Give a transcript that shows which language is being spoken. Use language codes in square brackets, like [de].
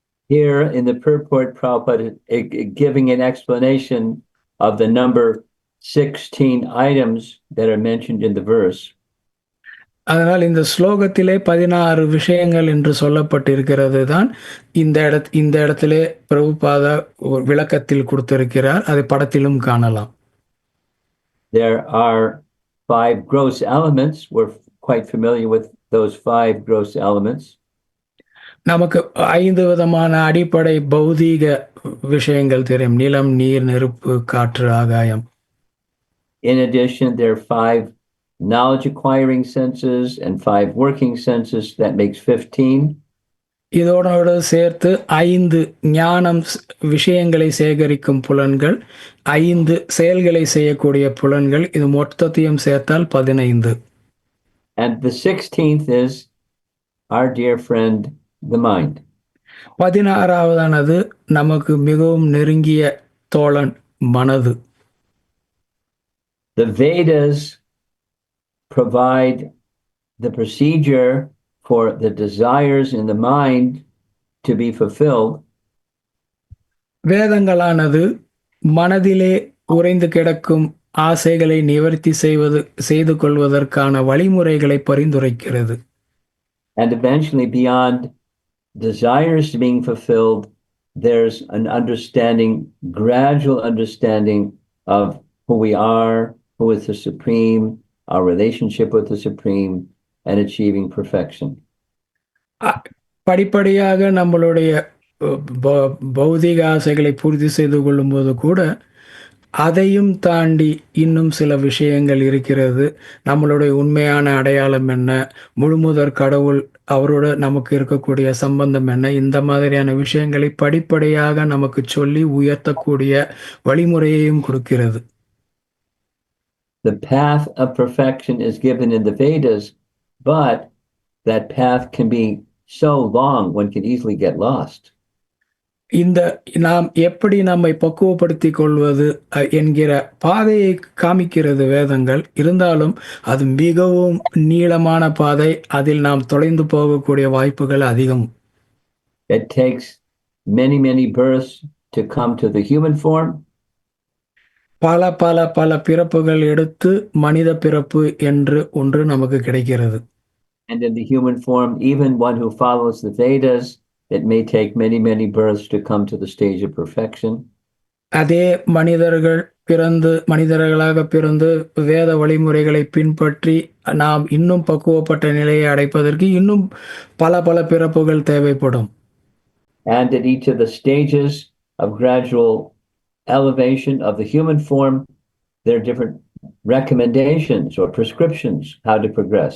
[en] Here in the purport, Prabhupada giving an explanation of the number 16 items that are mentioned in the verse. [ta] அதனால் இந்த ஸ்லோகத்திலே 16 விஷயங்கள் என்று சொல்லப்பட்டிருக்கிறது தான் இந்த இடத்திலே பிரபுபாதா ஒரு விளக்கத்தில் கொடுத்திருக்கிறார். அதை படத்திலும் காணலாம். [en] There are 5 gross elements. We're quite familiar with those 5 gross elements. [ta] நமக்கு 5 விதமான அடிப்படை பௌதீக விஷயங்கள் தெரியும். நிலம், நீர், நெருப்பு, காற்று, ஆகாயம். [en] In addition, there are 5 knowledge acquiring senses and 5 working senses. That makes 15. [ta] இதோடு சேர்த்து 5 ஞானம் விஷயங்களை சேகரிக்கும் புலன்கள், 5 செயல்களை செய்யக்கூடிய புலன்கள், இது மொத்தத்தையும் சேர்த்தால் 15. [en] And the 16th is our dear friend, the mind. [ta] 16வதானது நமக்கு மிகவும் நெருங்கிய தோழன் மனது. [en] The Vedas provide the procedure for the desires in the mind to be fulfilled. [ta] வேதங்களானது மனதிலே உறைந்து கிடக்கும் ஆசைகளை நிவர்த்தி செய்து கொள்வதற்கான வழிமுறைகளை பரிந்துரைக்கிறது. [en] And eventually, beyond desires being fulfilled, there's an understanding, gradual understanding of who we are, who is the Supreme, our relationship with the Supreme, and achieving perfection. [ta] படிப்படியாக நம்மளுடைய பௌதிக ஆசைகளை பூர்த்தி செய்து கொள்ளும் போது கூட அதையும் தாண்டி இன்னும் சில விஷயங்கள் இருக்கிறது. நம்மளுடைய உண்மையான அடையாளம் என்ன, முழுமுதற் கடவுள் அவரோட நமக்கு இருக்கக்கூடிய சம்பந்தம் என்ன, இந்த மாதிரியான விஷயங்களை படிப்படியாக நமக்கு சொல்லி உயர்த்தக்கூடிய வழிமுறையையும் கொடுக்கிறது. [en] The path of perfection is given in the Vedas, but that path can be so long, one can easily get lost. [ta] இந்த நாம் எப்படி நம்மை பக்குவப்படுத்திக் கொள்வது என்கிற பாதையை காமிக்கிறது வேதங்கள். இருந்தாலும் அது மிகவும் நீளமான பாதை. அதில் நாம் தொலைந்து போகக்கூடிய வாய்ப்புகள் அதிகம். [en] It takes many, many births to come to the human form. [ta] பல பல பல பிறப்புகள் எடுத்து மனித பிறப்பு என்று ஒன்று நமக்கு கிடைக்கிறது. [en] And in the human form, even one who follows the Vedas, it may take many, many births to come to the stage of perfection. [ta] அதே மனிதர்களாக பிறந்து வேத வழிமுறைகளை பின்பற்றி நாம் இன்னும் பக்குவப்பட்ட நிலையை அடைப்பதற்கு இன்னும் பல பல பிறப்புகள் தேவைப்படும். [en] And at each of the stages of gradual elevation of the human form, there are different recommendations or prescriptions how to progress.